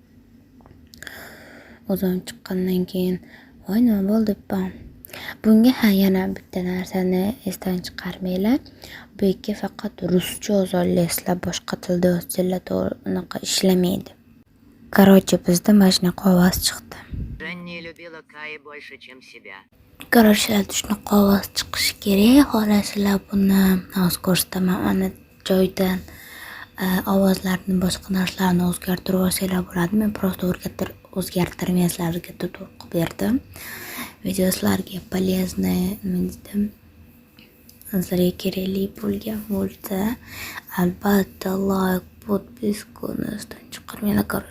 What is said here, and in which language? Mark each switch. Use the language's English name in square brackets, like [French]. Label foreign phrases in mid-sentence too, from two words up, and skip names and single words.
[Uzbek] O'zim chiqqandan keyin voy nima bo'ldi debman. Bunga yana bitta narsani esdan chiqarmanglar. Bu yerga faqat ruscha yozolmaysizlar, boshqa tilda yozsanglar unaqa ishlamaydi. Короче, bizda mana shunaqa ovoz chiqdi. [Russian] Jenny любила Кай больше, чем себя. Короче, [Uzbek] shunaqa ovoz chiqishi kerak. Xohlasizlar buni hozir ko'rsataman. Mana joydan ovozlarni, boshqa narsalarni o'zgartirib olsanglar bo'ladi. Men просто o'zgartirmay sizlarga tutur qilib berdim. Video sizlarga полезный, sizlarga kerakli bo'lgan bo'lsa, albatta like, podpiskani esdan chiqarmanglar.